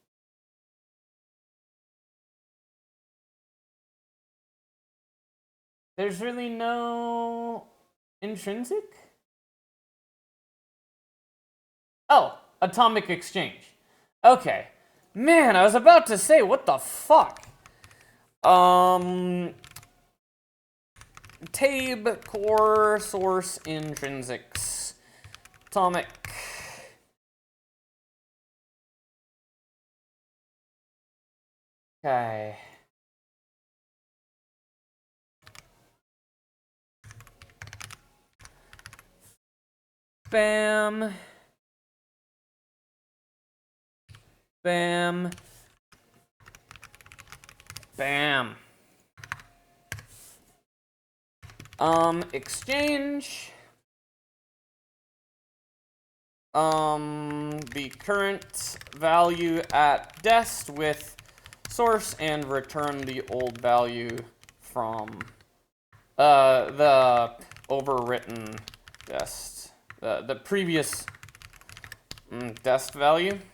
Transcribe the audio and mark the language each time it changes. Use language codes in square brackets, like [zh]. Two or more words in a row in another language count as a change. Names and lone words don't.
[en] There's really no intrinsic? Oh, atomic exchange. Okay. Man, I was about to say, what the fuck? Tabe core source intrinsics. Atomic. Okay. Bam. Bam. Bam. Exchange. The current value at dest with source and return the old value from the overwritten dest, the previous dest value.